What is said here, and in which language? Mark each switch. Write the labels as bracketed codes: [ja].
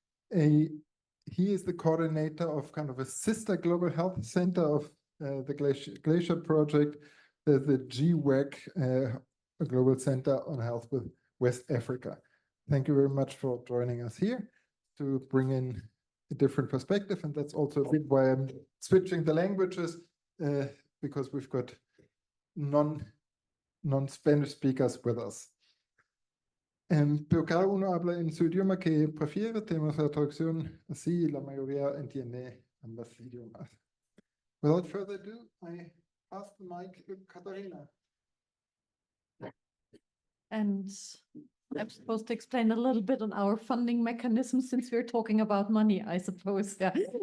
[en] He is the coordinator of kind of a sister global health center of the GLACIER project, the GWAC, a global center on health with West Africa. Thank you very much for joining us here to bring in a different perspective. And that's also a bit why I'm switching the languages, because we've got non-Spanish speakers with us. [es] Pero cada uno habla en su idioma que prefiere. Tenemos la traducción así, la mayoría entiende ambos idiomas. [en] Without further ado, I pass the mic to Katharina. And I'm supposed to explain a little bit on our funding mechanism since we're talking about money, I suppose. Yeah.